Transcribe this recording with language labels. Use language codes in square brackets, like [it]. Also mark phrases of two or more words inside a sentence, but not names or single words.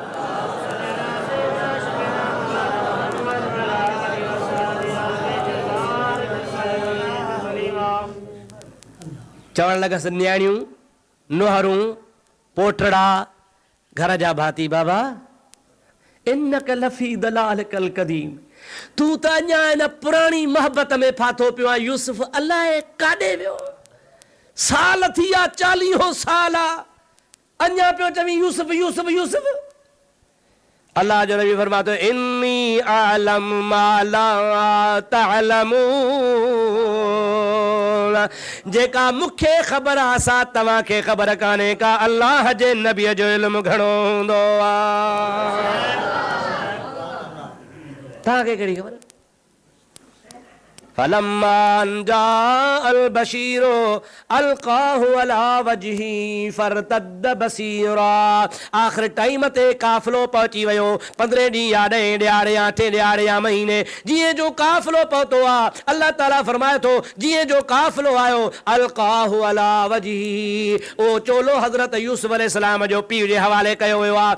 [sd] चवण लॻसि न्याणियूं, नुहरूं, पोटड़ा, घर जा भाती, बाबा [ar] إنك لفي ضلالك القديم, [sd] तू त अञा इन पुराणी मोहबत में फाथो पियो आहे। यूसुफ अलाए काॾे वियो? साल थी विया, 40 साल अञा पियो चवी यूसुफ यूसुफ यूसुफ। अल्लाह जो नबी फरमातो [ar] إني أعلم ما لا تعلمون, [sd] जेका मूंखे ख़बर आहे सा तव्हांखे ख़बर कान्हे का। अल्लाह जे नबीअ जो इल्मु घणो हूंदो आहे, तव्हांखे कहिड़ी ख़बर? [ar] فلما جاء البشير ألقاه على وجهه فارتد بصيرا. [sd] आख़िर टाइम ते काफ़िलो पहुची वियो, 15 ॾींहं या 10 ॾियारे या 8 ॾियारे या महीने, जीअं जो काफ़िलो पहुतो आहे। अल्लाह ताला फरमाए थो जीअं जो काफ़िलो आयो [ar] ألقاه على وجهه, [sd] ओ चोलो हज़रत यूसुफ अलैहिस्सलाम जो पीउ जे हवाले कयो वियो आहे।